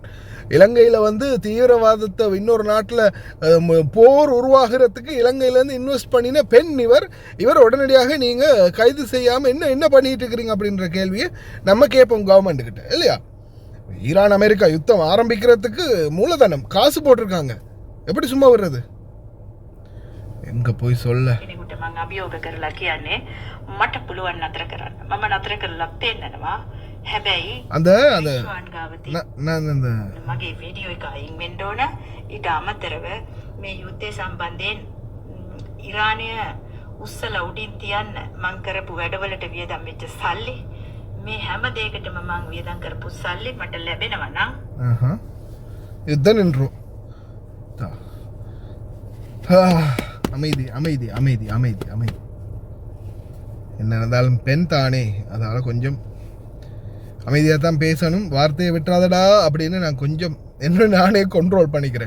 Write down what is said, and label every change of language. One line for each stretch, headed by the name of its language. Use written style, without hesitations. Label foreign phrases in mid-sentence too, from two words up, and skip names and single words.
Tamil: இலங்கையில் தீவிரவாதத்தை இன்னொரு நாட்டில் போர் உருவாகிறதுக்கு இலங்கையிலேருந்து இன்வெஸ்ட் பண்ணின பெண் இவர் உடனடியாக நீங்கள் கைது செய்யாமல் என்ன பண்ணிகிட்டு இருக்கிறீங்க அப்படின்ற கேள்வியை நம்ம கேட்போம் கவர்மெண்ட்டுக்கிட்ட, இல்லையா? ஈரான் அமெரிக்கா யுத்தம் ஆரம்பிக்கிறதுக்கு மூலதனம் காசு போட்டிருக்காங்க. எப்படி சும்மா வர்றது? எங்க போய் சொல்ல.
Sinhala: කෙනෙකුට මං අභියෝග කරලා කියන්නේ මට පුළුවන් නතර කරන්න. මම නතර කරලා පෙන්නනවා. හැබැයි
Tamil: அந்த அந்த
Sinhala: ශ්වාන් ගාව තියෙන
Tamil: நான் அந்த
Sinhala: මගේ වීඩියෝ එක අයින් වෙන්න ඕන. ඊට අමතරව මේ යුද්ධය සම්බන්ධයෙන් ඉරානය උස්සලා උඩින් තියන්න මං කරපු වැඩවලට වියදම් වෙච්ච සල්ලි මේ හැම දෙයකටම මං වියදම් කරපු සල්ලි මට ලැබෙනවා නම්
Tamil: யுத்தம் நின்றோம். அமைதி அமைதி அமைதி அமைதி அமைதி. என்ன இருந்தாலும் பெண் தானே, அதனால் கொஞ்சம் அமைதியாக தான் பேசணும். வார்த்தையை விட்டுறாதடா அப்படின்னு நான் கொஞ்சம் என்ன நானே கண்ட்ரோல் பண்ணிக்கிறேன்.